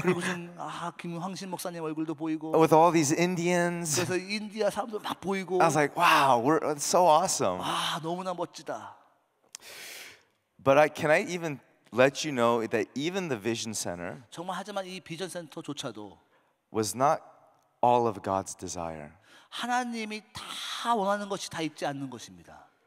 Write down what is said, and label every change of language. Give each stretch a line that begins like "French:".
Korean: 그리고는 김황신 목사님 얼굴도 보이고,
English: with all these Indians.
Korean: 그래서 인디아 사람들 막 보이고,
English: I was like, wow, it's so awesome.
Korean: 너무나 멋지다.
English: But can I even let you know that even the Vision Center
Korean: 정말 하지만 이 비전 센터조차도
English: was not all of God's desire.
Korean: 하나님이 다 원하는 것이 다 있지 않는 것입니다.